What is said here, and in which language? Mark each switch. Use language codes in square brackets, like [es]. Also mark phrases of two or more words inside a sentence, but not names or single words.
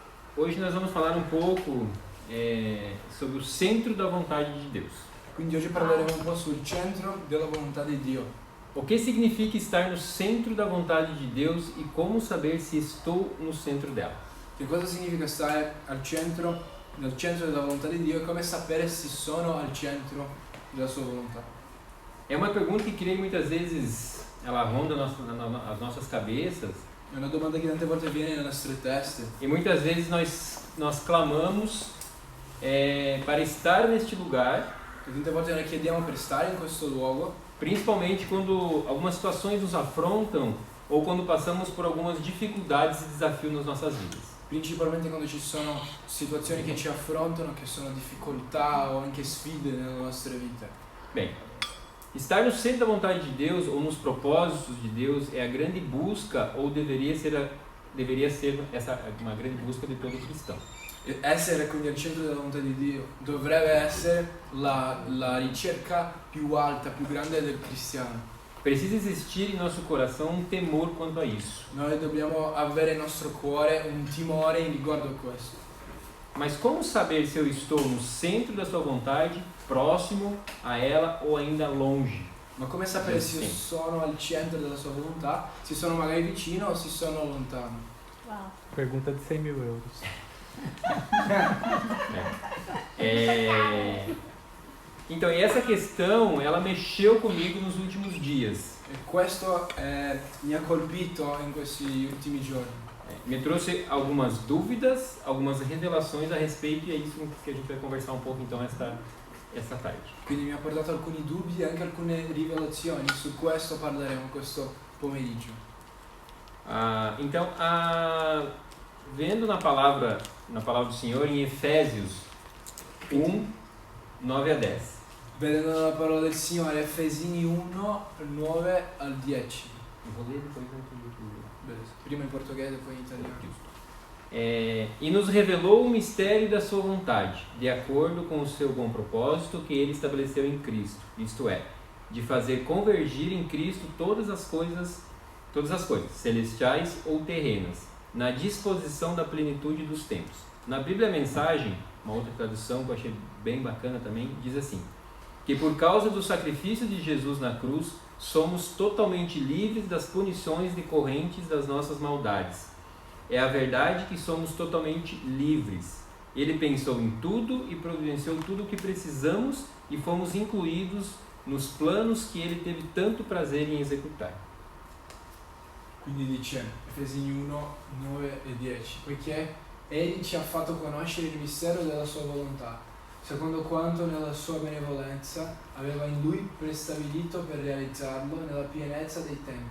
[pt] Hoje nós vamos falar um pouco sobre o centro da vontade de Deus. [it] Quindi oggi parleremo un po' sul centro della volontà di Dio. [pt] O que significa estar no centro da vontade de Deus e como saber se estou no centro dela? [it] Che cosa significa stare nel centro della volontà di Dio e come sapere se sono al centro della sua volontà? [pt] É uma pergunta que creio muitas vezes ela ronda as nossas cabeças. [it] È una domanda che tante volte viene nelle nostre teste [pt] E muitas vezes nós clamamos para estar neste lugar, [it] e tante volte noi chiediamo per stare in questo luogo, [pt] principalmente quando algumas situações nos afrontam ou quando passamos por algumas dificuldades e desafios nas nossas vidas. [it] principalmente quando ci sono situazioni che ci affrontano, che sono difficoltà o anche sfide nelle nostre vite. [pt] Bem, estar no centro da vontade de Deus ou nos propósitos de Deus é a grande busca, ou deveria ser essa uma grande busca de todo cristão. [it] E essere quindi al centro della volontà di Dio dovrebbe essere la ricerca più alta, più grande del cristiano. [pt] Precisa existir em nosso coração um temor quanto a isso. [it] Noi dobbiamo avere nel nostro cuore un timore in riguardo a questo. [pt] Mas como saber se eu estou no centro da sua vontade, próximo a ela ou ainda longe? [it] Ma come sapere se io sono al centro della sua volontà, se sono magari vicino o se sono lontano? [pt] Uau. Pergunta de 100.000 euros. Então, essa questão, ela mexeu comigo nos últimos dias. [it] E questo mi ha colpito in questi ultimi giorni. [pt] Me trouxe algumas dúvidas, algumas revelações a respeito, e é isso que a gente vai conversar um pouco então esta tarde. [it] Quindi mi ha portato alcuni dubbi e anche alcune rivelazioni, su questo parleremo questo pomeriggio. [pt] Vendo na palavra do Senhor em Efésios 1, 9 a 10. [it] Vedendo la parola del Signore, Efesini 1, 9 al 10. [pt] Eu vou ler depois aqui. Beleza. [it] Prima in portoghese, poi in italiano. [pt] E nos revelou o mistério da sua vontade, de acordo com o seu bom propósito que ele estabeleceu em Cristo, isto é, de fazer convergir em Cristo todas as coisas, celestiais ou terrenas, na disposição da plenitude dos tempos. Na Bíblia a Mensagem, uma outra tradução que eu achei bem bacana também, diz assim: que por causa do sacrifício de Jesus na cruz, somos totalmente livres das punições decorrentes das nossas maldades. É a verdade que somos totalmente livres. Ele pensou em tudo e providenciou tudo o que precisamos e fomos incluídos nos planos que ele teve tanto prazer em executar. [it] Quindi dice, Efesini 1, 9 e 10, poiché Egli ci ha fatto conoscere il mistero della sua volontà, secondo quanto nella sua benevolenza aveva in Lui prestabilito per realizzarlo nella pienezza dei tempi.